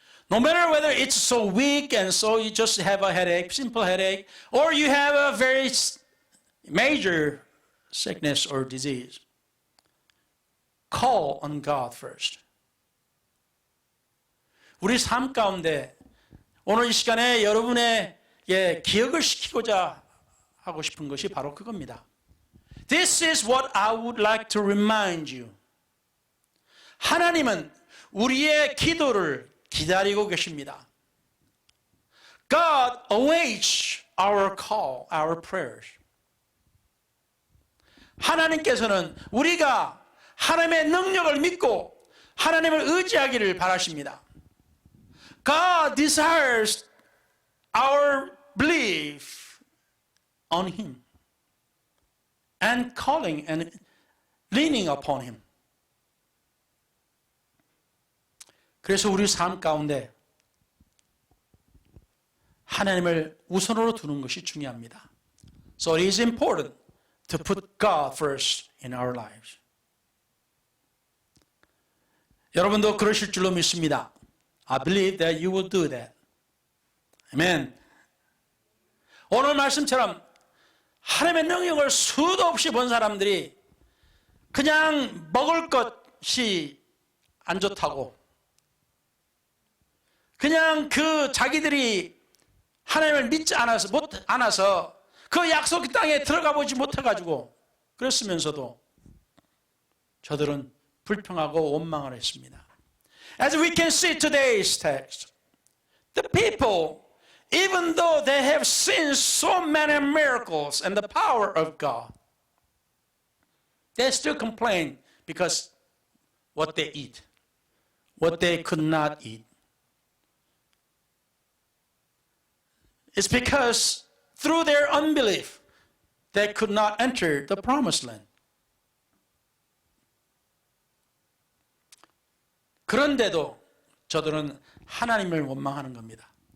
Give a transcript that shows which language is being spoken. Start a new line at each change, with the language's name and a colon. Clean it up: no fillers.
English: No matter whether it's so weak and so you just have a headache, simple headache, or you have a very major sickness or disease, call on God first.
Korean: 우리 삶 가운데 오늘 이 시간에 여러분에게 기억을 시키고자 하고 싶은 것이 바로 그겁니다.
English: This is what I would like to remind you.
Korean: 하나님은 우리의 기도를 기다리고 계십니다.
English: God awaits our call, our prayers.
Korean: 하나님께서는 우리가 하나님의 능력을 믿고 하나님을 의지하기를 바라십니다.
English: God desires our belief on Him and calling and leaning upon Him.
Korean: 그래서 우리 삶 가운데 하나님을 우선으로 두는 것이 중요합니다.
English: So it is important to put God first in our lives.
Korean: 여러분도 그러실 줄로 믿습니다.
English: I believe that you will do that.
Korean: 아멘. 오늘 말씀처럼 하나님의 능력을 수도 없이 본 사람들이 그냥 먹을 것이 안 좋다고 그냥 그 자기들이 하나님을 믿지 않아서 그 약속 땅에 들어가 보지 못해가지고 그랬으면서도 저들은 불평하고 원망을 했습니다.
English: As we can see today's text, the people, even though they have seen so many miracles and the power of God, they still complain because what they eat, what they could not eat. It's because through their unbelief, they could not enter the promised land.
Korean: 그런데도 저들은 하나님을 원망하는 겁니다.